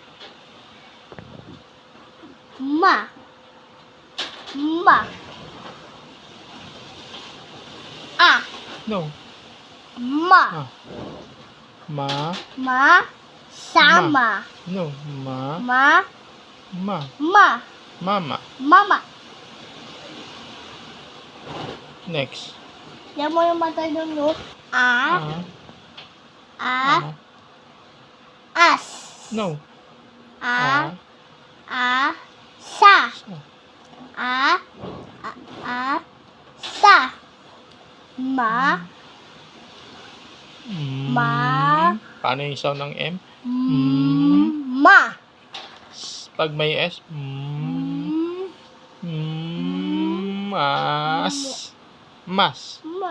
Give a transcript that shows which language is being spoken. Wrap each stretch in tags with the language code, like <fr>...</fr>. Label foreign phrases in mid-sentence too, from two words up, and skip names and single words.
<tl>Ma. Ma. A. No. Ma. Ah. Ma. Ma. Sama. No. Ma. Ma. Ma. Ma. Mama. Mama. Next. Yan mo yung mata nun, no? A. A. A. As. No. A. A. Sa. Sa. A. A. Sa. Ma. Ma. Paano yung sound ng M? Ma. Pag may S. Mas. Mas.</tl>